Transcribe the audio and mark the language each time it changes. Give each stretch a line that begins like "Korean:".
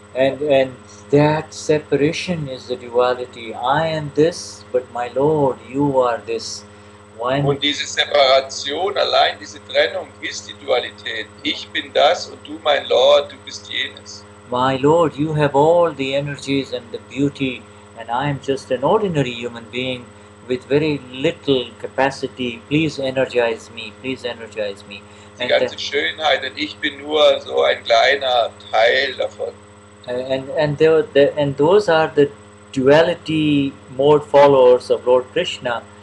English: and that separation is the duality. I am this, but my Lord, you are this. One.
German: Und diese Separation, allein diese Trennung ist die Dualität. Ich bin das und du, mein Lord, du bist jenes.
English: My Lord, you have all the energies and the beauty, and I am just an ordinary human being with very little capacity. Please energize me, please energize me.
German: Die ganze Schönheit und ich bin nur so ein kleiner Teil davon.
English: And those are the duality mode followers of Lord Krishna.